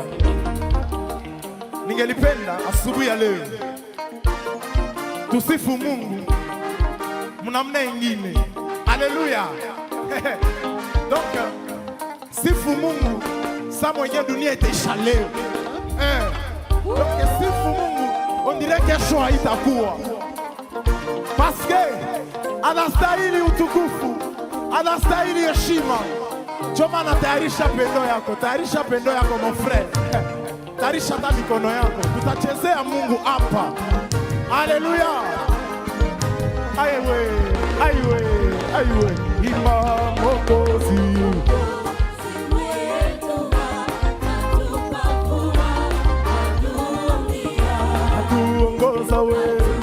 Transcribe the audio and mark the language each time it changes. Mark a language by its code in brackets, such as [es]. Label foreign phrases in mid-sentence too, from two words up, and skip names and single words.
[sw] Ningelipenda asubuhi ya leo tusifu Mungu mnamna ingine. Haleluya. Donc sifu Mungu Saa mwenye dunia itaisha leo. Donc sifu Mungu, [fr] on dirait [sw] kesho haitakuwa. Paske anastahili utukufu, anastahili heshima. Ndio maana tayarisha pendo yako, tayarisha pendo yako [fr] mon frère. [sw] Tayarisha hata mikono yako. Tutachezea Mungu hapa. Haleluya. Aiwe, aiwe, aiwe. Imba Mwokozi. Atuongoza wewe.